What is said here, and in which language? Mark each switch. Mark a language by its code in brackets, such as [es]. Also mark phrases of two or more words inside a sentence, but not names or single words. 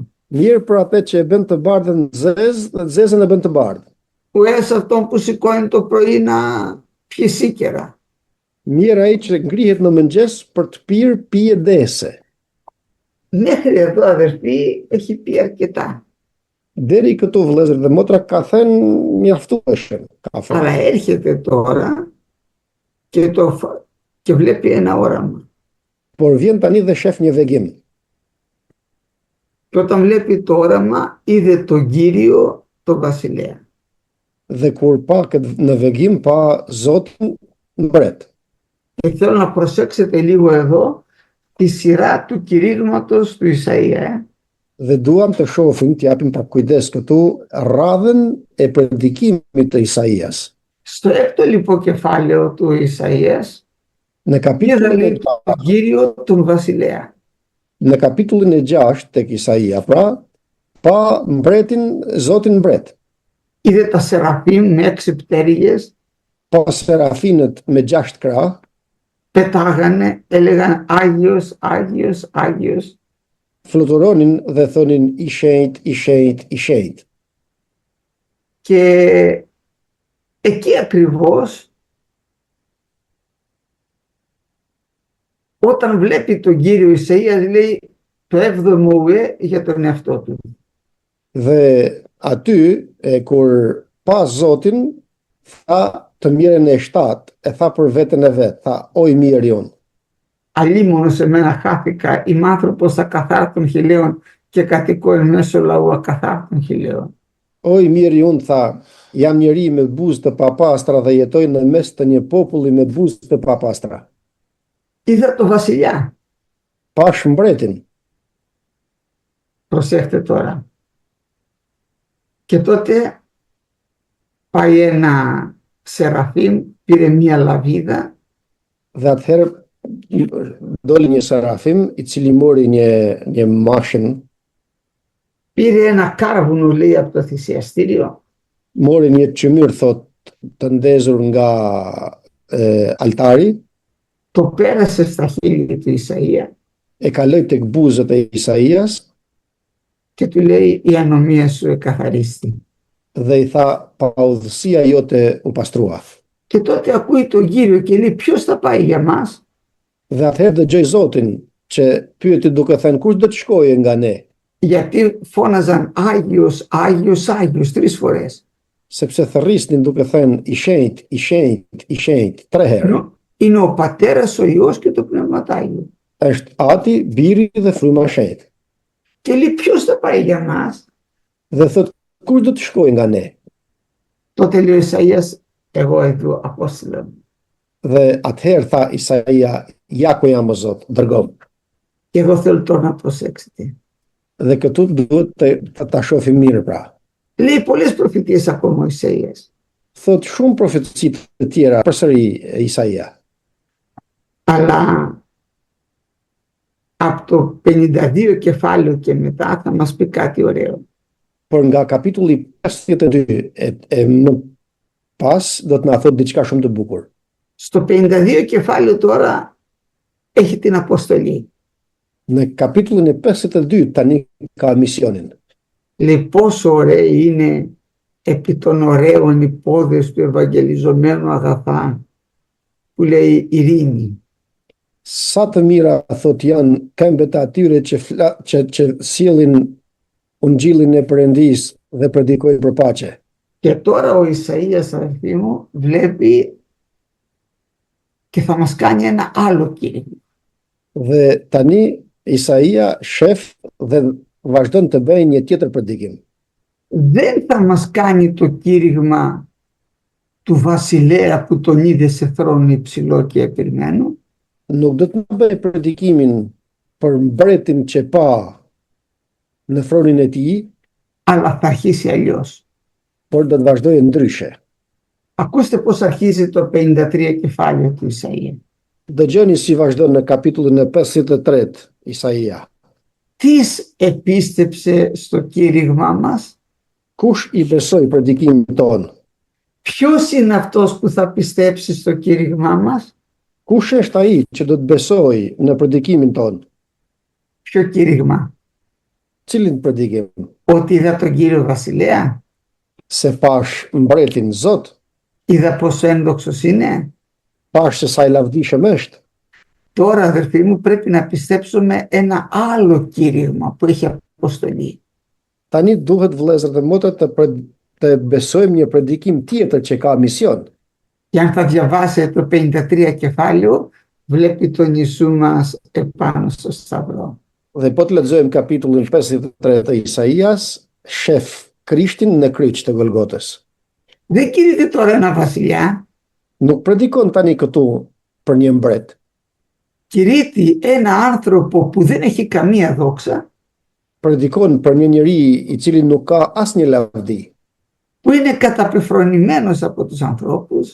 [sq] Mirë për atë që e bën të bardhën zezë dhe të zezën e bën të bardhë. [el] Ουε σε αυτόν που σηκώνει το πρωί να πιει σίκερα. [sq] Mirë ai që ngrihet në mëngjes për të pirë pije dese. [el] Μέχρι εδώ αδερφοί έχει πει αρκετά. [sq] Deri këtu vëllezër dhe motra ka thënë mjaftueshëm. [el] Αλλά έρχεται τώρα και βλέπει ένα όραμα. [sq] Por vjen tani dhe shef një vegim. [el] Και όταν βλέπει το όραμα, είδε τον Κύριο, τον βασιλέα. [sq] Dhe kur pa në vegim, pa Zotin mbret. [el] Και θέλω να προσέξετε λίγο εδώ τη σειρά του κηρύγματος του Ισαΐα. [sq] Dhe duam të shohim, të japim pak kujdes këtu, radhën e predikimit të Isaias. [el] Στο έκτο λοιπόν κεφάλαιο του Ισαΐας, [sq] Në [el] είδα [sq] kapitullin [el] λέει [sq] e [el] τον Κύριο, τον βασιλέα. [sq] Në kapitullin e 6 tek Isaia, pra, pa mbretin, Zotin mbret, [el] Είδε τα σεραφείμ με 6 πτέρυγες, [sq] pa serafinët me 6 krah, [el] πετάγανε, έλεγαν Άγιος, Άγιος, Άγιος. [sq] fluturonin dhe thonin i shenjt, i shenjt, i shenjt. [el] Και εκεί ακριβώς, όταν βλέπει τον Κύριο, Ισαΐας λέει το 7ο ουε για τον εαυτό του. [sq] Dhe aty, kur pa Zotin, tha të mirën e 7, e tha për veten e vet, tha, oj mirë jon. [el] Αλίμονο σε μένα χάθηκα, είμαι άνθρωπος ακαθάρτων χιλέων και κατοικώ εν μέσω λαού ακαθάρτων χιλέων. [sq] Oj mirë jon, tha, jam njeri me buzë të papastra dhe jetoj në mes të një populli me buzë të papastra. [el] Είδα το βασιλιά. [sq] Pash mbretin. [el] Προσέχτε τώρα. Και τότε πάει ένα σεραφείμ, πήρε μία λαβίδα [sq] Dhe atëherë doli një serafim i cili mori një mashën, [el] πήρε ένα κάρβουνο λέει από το θυσιαστήριο [sq] mori një çmyr thot të ndezur nga altari, [el] το πέρασε στα χείλη του Ισαΐα [sq] e kaloi tek buzët e Isaias [el] και του λέει η ανομία σου εκαθαρίστη. [sq] dhe i tha paudhësia jote u pastrua. [el] Και τότε ακούει τον Κύριο και λέει ποιος θα πάει για μας. [sq] Dhe atëherë dëgjoj Zotin që pyeti duke thënë kush do të shkojë nga ne, [el] Γιατί φώναζαν Άγιος, Άγιος, Άγιος 3 φορές. [sq] sepse thërrisnin duke thënë i shenjt, i shenjt, i shenjt 3 herë. [el] Είναι ο Πατέρας, ο Υιός και το Πνεύμα Άγιο. [sq] Është Ati, Biri dhe Fryma e Shenjtë. [el] Και λέει ποιος θα πάει για μας. [sq] Dhe thot kush do të shkojë nga ne. [el] Τότε λέει ο Ισαΐας, εγώ εδώ Απόστολε μου. [sq] Dhe atëherë tha Isaia, ja ku jam o Zot, dërgom. [el] Και εγώ θέλω τώρα να προσέξετε. [sq] Dhe këtu duhet ta shohim mirë pra. [el] Λέει πολλές προφητείες ακόμα ο Ισαΐας. [sq] Thot shumë profeci të tjera përsëri Isaia. [el] Αλλά από το 52 κεφάλαιο και μετά θα μας πει κάτι ωραίο. [sq] Por nga kapitulli 52 më pas do të na thot diçka shumë të bukur. [el] Στο 52 κεφάλαιο τώρα έχει την αποστολή. [sq] Në kapitullin e 52 tani ka misionin. [el] λέει πόσο ωραίοι είναι επί των ωραίων οι πόδες του ευαγγελιζομένου αγαθά, που λέει ειρήνη. [sq] Sa të mira thot janë këmbët e atyre që sjellin ungjillin e Perëndis dhe predikojnë për paqe. [el] Και τώρα ο Ισαΐας, αδελφοί μου, βλέπει και θα μας κάνει ένα άλλο κήρυγμα. [sq] Dhe tani Isaia shef dhe vazhdon të bëjë një tjetër predikim. [el] Δεν θα μας κάνει το κήρυγμα του βασιλέα που τον είδε σε θρόνο υψηλό και επειρμένο. [sq] Nuk do të bëj predikimin për mbretin që pa në thronin e tij, [el] Αλλά θα αρχίσει αλλιώς. [sq] por do të vazhdojë ndryshe. [el] Ακούστε πώς αρχίζει το 53 κεφάλαιο του Ισαΐα. [sq] Dëgjoni si vazhdon në kapitullin e 53 Isaia. [el] Τις επίστεψε στο κήρυγμά μας? [sq] Kush i besoi predikimin ton? [el] Ποιος είναι αυτός που θα πιστέψει στο κήρυγμά μας? [sq] Kush është ai që do të besojë në predikimin ton? [el] Ποιο κήρυγμα? [sq] Cilin predikim? [el] Ότι είδα τον Κύριο Βασιλέα? [sq] Se pash mbretin Zot? [el] Είδα πόσο ένδοξος είναι? [sq] Pash se sa i lavdishëm është? [el] Τώρα, αδερφοί μου, πρέπει να πιστέψουμε ένα άλλο κήρυγμα που έχει αποστολή. [sq] Tani duhet vëllezër dhe motra të besojmë një predikim tjetër që ka mision. [el] Και αν θα διαβάσετε το 53 κεφάλαιο, βλέπει τον Ιησού μας επάνω στο σταυρό. [sq] Dhe po të lexojmë kapitullin 53 të Isaias, shef Krishtin në kryq të Golgotës. [el] Δεν κηρύττει τώρα ένα βασιλιά, [sq] Nuk predikon tani këtu për një mbret, [el] κηρύττει ένα άνθρωπο που δεν έχει καμία δόξα, [sq] predikon për një njeri i cili nuk ka asnjë lavdi, [el] που είναι καταπεφρονημένος από τους ανθρώπους,